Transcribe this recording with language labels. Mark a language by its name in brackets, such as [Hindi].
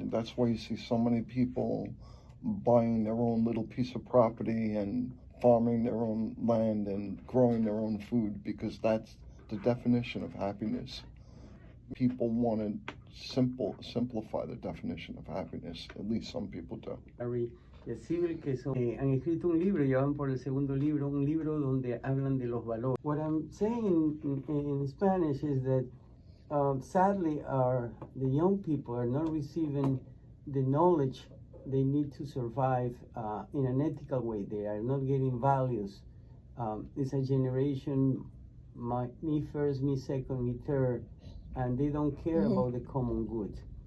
[English] That's why you see so many people buying their own little piece of property and farming their own land and growing their own food, because that's the definition of happiness. People want to simplify the definition of happiness. At least some people do. [Spanish] Cybill, que han escrito un libro, ya van por el segundo libro, un libro donde hablan de los valores. [English] What I'm saying in Spanish is that sadly the young people are not receiving the knowledge they need to survive in an ethical way. They are not getting values. It's a generation, me first, me second, me third, and they don't care about the common good.